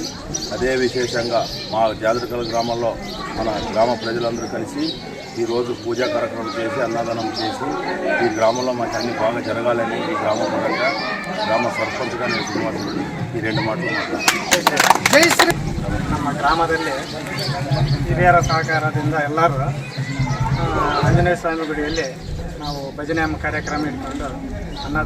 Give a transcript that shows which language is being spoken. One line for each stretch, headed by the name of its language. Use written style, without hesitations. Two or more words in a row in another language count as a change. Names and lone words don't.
Telugu: అదే విశేషంగా మా జాజరకల్లు గ్రామంలో మన గ్రామ ప్రజలందరూ కలిసి ఈరోజు పూజా కార్యక్రమం చేసి అన్నదానం చేసి ఈ గ్రామంలో మాకు అన్ని బాగా జరగాలని ఈ గ్రామ పరంగా గ్రామ సర్పంచ్గా నేను శ్రీనివాసరెడ్డి
Kannada: ಈ 2 ಮಾತು ಮಾತಾಡ್ತೀನಿ. ನಮ್ಮ ಗ್ರಾಮದಲ್ಲಿ ಹಿರಿಯರ ಸಹಕಾರದಿಂದ ಎಲ್ಲರೂ ಆಂಜನೇಯ ಸ್ವಾಮಿ ಗುಡಿಯಲ್ಲಿ ನಾವು ಭಜನೆ ಕಾರ್ಯಕ್ರಮ ಇಟ್ಕೊಂಡು ಅನ್ನದಾನ